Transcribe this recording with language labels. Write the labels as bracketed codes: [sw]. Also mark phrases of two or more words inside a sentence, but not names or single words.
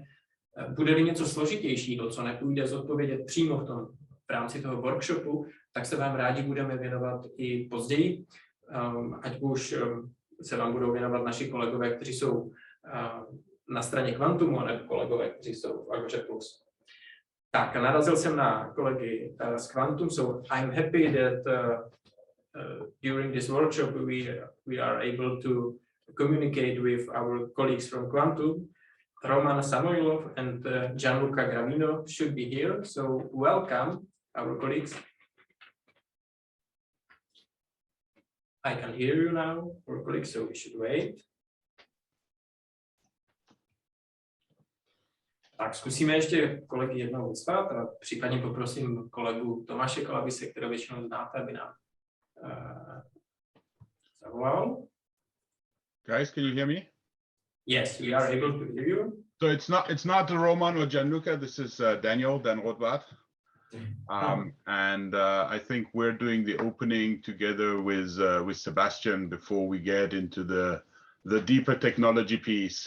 [cs] Bude-li něco složitějšího, co nepůjde zodpovědět přímo v rámci toho workshopu, tak se vám rádi budeme věnovat i později, ať už se vám budou věnovat naši kolegové, kteří jsou na straně Quantumu, nebo kolegové, kteří jsou v Agoře Plus. Tak, narazil jsem na kolegy z Quantum, [en] so I'm happy that during this workshop we are able to communicate with our colleagues from Quantum. Roman Samoilov and Gianluca Gravino should be here, so welcome our colleagues. I can hear you now, our colleagues, so we should wait. [cs] Tak zkusíme ještě kolegy jednou vyzvat a případně poprosím kolegu Tomáše Kalabise, kterého většinou znáte, aby nám zavolal. [en] Guys, can you hear me? Yes, we are able to hear you. So it's not Roman or Gianluca. This is Daniel Dan Rothbart. And I think we're doing the opening together with Sebastian before we get into the deeper technology piece.